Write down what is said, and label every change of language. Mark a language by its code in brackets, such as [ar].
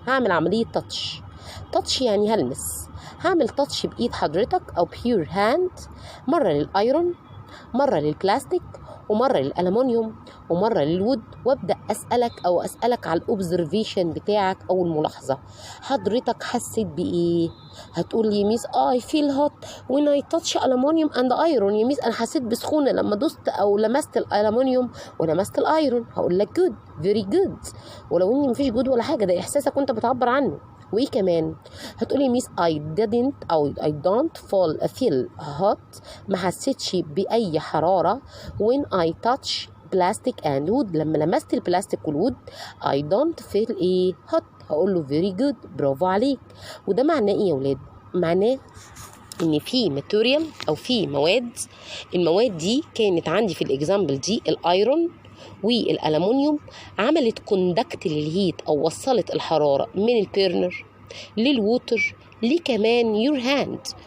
[ar] هعمل عملية تاتش يعني هلمس. هعمل تاتش بايد حضرتك او بيور هاند، مرة للايرون، مرة للبلاستيك، ومرة للألمونيوم، ومرة للوود، وابدأ أسألك على الأوبزرفيشن بتاعك أو الملاحظة. حضرتك حسيت بإيه؟ هتقول لي ميس [en] I feel hot when I touch aluminium and iron. [ar] يا ميس أنا حسيت بسخونة لما دوست أو لمست الألمونيوم ولمست الأيرون. هقول لك [en] good very good، [ar] ولو إني مفيش good ولا حاجة، ده إحساسك وأنت بتعبر عنه. وايه كمان؟ هتقولي ميس [en] I didn't [ar] أو [en] I don't feel hot، [ar] ما حسيتش بأي حرارة [en] when I touch plastic and wood، [ar] لما لمست البلاستيك والوود [en] I don't feel [ar] ايه [en] hot. [ar] هقول له [en] very good [ar] برافو عليك. وده معناه ايه يا ولاد؟ معناه ان في ماتيريال او في المواد دي كانت عندي في الاكزامبل دي الايرون والألمونيوم عملت كوندكت للهيت أو وصلت الحرارة من البيرنر للووتر لكمان يور هاند.